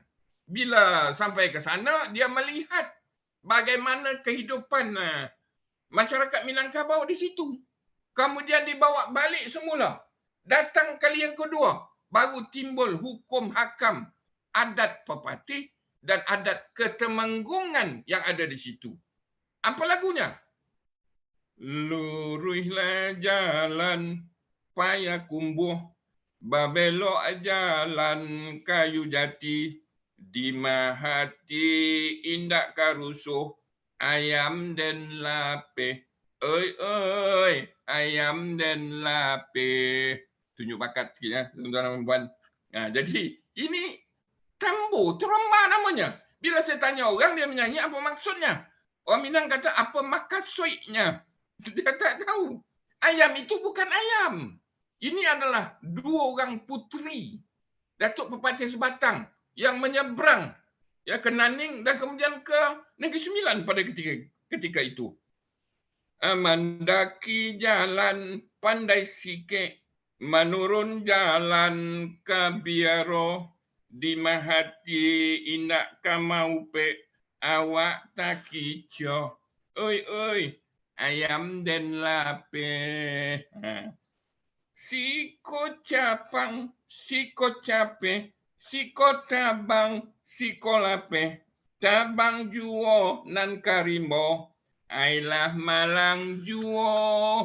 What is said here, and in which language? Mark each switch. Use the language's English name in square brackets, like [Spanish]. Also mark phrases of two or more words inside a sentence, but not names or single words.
[Malay] Bila sampai ke sana, dia melihat bagaimana kehidupan masyarakat Minangkabau di situ. Kemudian dibawa balik semula. Datang kali yang kedua, baru timbul hukum hakam adat Pepatih dan adat Ketemenggungan yang ada di situ. Apa lagunya? [Minangkabau] Luruhlah jalan Payakumbuh, babelok jalan kayu jati, di mahati indak karusuh, ayam dan lapeh. Oi, ayam dan lapeh. [Malay] Tunjuk bakat sikit ya, tuan-tuan dan puan. Jadi ini tambo, teromba namanya. Bila saya tanya orang, dia menyanyi apa maksudnya. Orang Minang kata apa maksudnya. Dia tak tahu. Ayam itu bukan ayam. Ini adalah dua orang puteri Datuk Pepatih Sebatang yang menyeberang ke Naning dan kemudian ke Negeri Sembilan pada ketika itu. [Minangkabau] Mendaki jalan pandai sikit, menurun jalan kabiaro, di mahati indak kamaupe, awak tak kicau. Oi, ayam dan lapeh. Siko capang, siko cape, siko tabang, siko lapeh, tabang juo nan karimbo, ailah malang juo.